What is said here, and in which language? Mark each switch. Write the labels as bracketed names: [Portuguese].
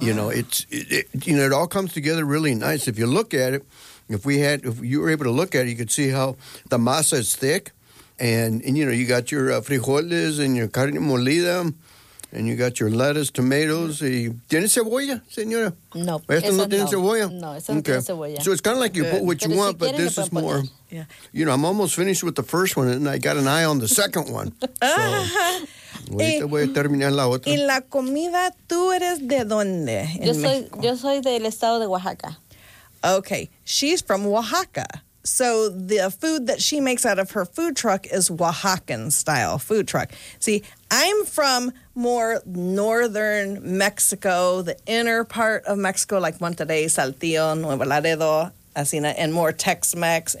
[English] You know, it all comes together really nice. If you look at it, if you were able to look at it, you could see how the masa is thick, and you know, you got your frijoles and your carne molida. And you got your lettuce, tomatoes. [Spanish] ¿Tiene cebolla, señora? No. ¿Esto no tiene cebolla? No, eso no tiene cebolla. [English] So it's kind of like you put what you want, but this is more. Yeah. You know, I'm almost finished with the first one, and I got an eye on the second one. [Spanish] So, voy a terminar la otra. ¿Y la comida, tú eres de dónde? Yo soy del estado de Oaxaca. [English] Okay. She's from Oaxaca. So the food that she makes out of her food truck is Oaxacan-style food truck. See, I'm from more northern Mexico, the inner part of Mexico, like Monterrey, Saltillo, Nuevo Laredo, Asina, and more Tex-Mex.